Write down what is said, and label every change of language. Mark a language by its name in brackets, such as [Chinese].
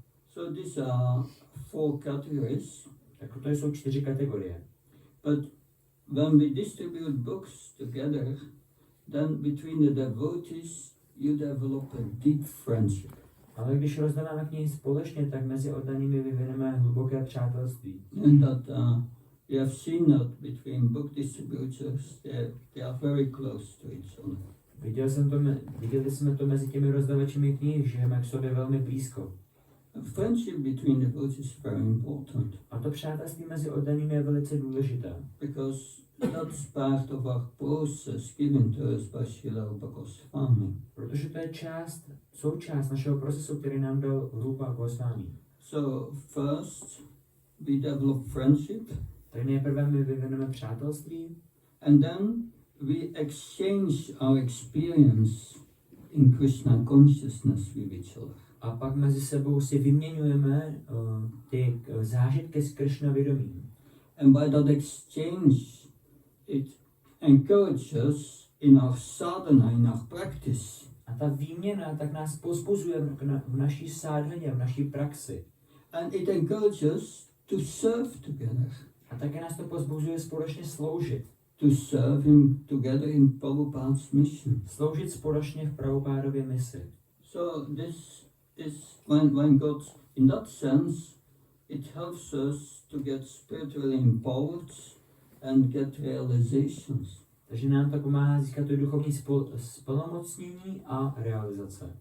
[English] So these are 4 categories. [Czech] Tak to jsou 4 kategorie. [English] But when we distribute books together, then between the devotees you develop a deep friendship. [Czech] Ale když rozdáváme knihy společně, tak mezi oddanými vyvineme hluboké přátelství. [English] And that we have seen that between book distributors, they are very close to each other. [Czech] Viděli jsme to mezi těmi rozdavačemi knih, že jsme k sobě velmi blízko. [English] Friendship between devotees is very important. [Czech] A to přátelství mezi oddanými je velice důležité. [English] Because that's part of our process given to us by Bhaktiprabhava Swami. [Czech] Protože to je součást našeho procesu, který nám dal Bhaktiprabhava Swami. [English] So first we develop friendship. [Czech] Tak nejprve my vyvineme přátelství. [English] And then we exchange our experience in Krishna consciousness with each other. [Czech] A pak mezi sebou si vyměňujeme ty zážitky z Krishna vědomí. [English] And by that exchange, it encourages us in our sadhana, in our practice. [Czech] A ta výměna tak nás povzbuzuje v naší sádhaně, v naší praxi. [English] And it encourages us to serve together. [Czech] A také nás to povzbuzuje společně sloužit. [English] To serve him together in Prabhupada's mission. [Czech] Sloužit společně v Prabhupádově misi. [English] So this is when God, in that sense, it helps us to get spiritually empowered and get realizations. [Czech] Takže nám to pomáhá získat to duchovní splnomocnění a realizace.